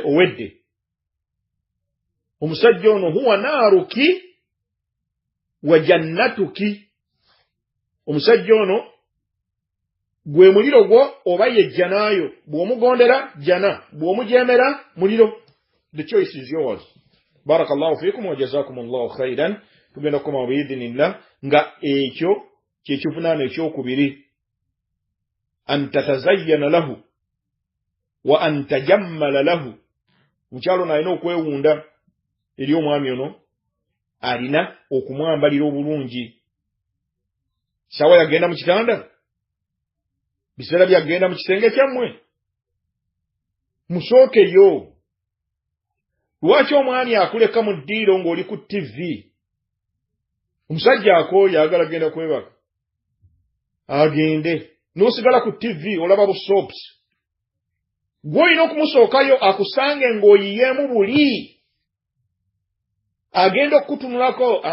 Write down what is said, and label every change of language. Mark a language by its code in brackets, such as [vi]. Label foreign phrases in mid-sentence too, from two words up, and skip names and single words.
[lg] owedde omusajja ono [ar] هو نارك وجنتك [lg] omusajja ono gwe muliro gwo oba ye jjanaayo bw'omugondera jjana bw'omujeemera muliro [en] the choice is yours [ar] بارك الله فيكم و جزاكم الله خيرا [lg] tugenda kukoma biidhinillah nga ekyo kyekivunaano ekyokubiri [ar] أن تتزين له وأن تتجمل له [lg] mukyalo nalina okwewunda eri omwami ono alina okumwambalira obulungi sawa yagenda mu kitanda biseera byagenda mu kisenge kyammwe musookeyo lwaki omwami akuleka mu ddiiro ng'oli ku tv omusajja akooyo ayagala genda kwebaka agende n'osigala ku tv olaba bu soaps gw'olina okumusookayo akusange ng'oyiyeemu buli agenda okukutunulako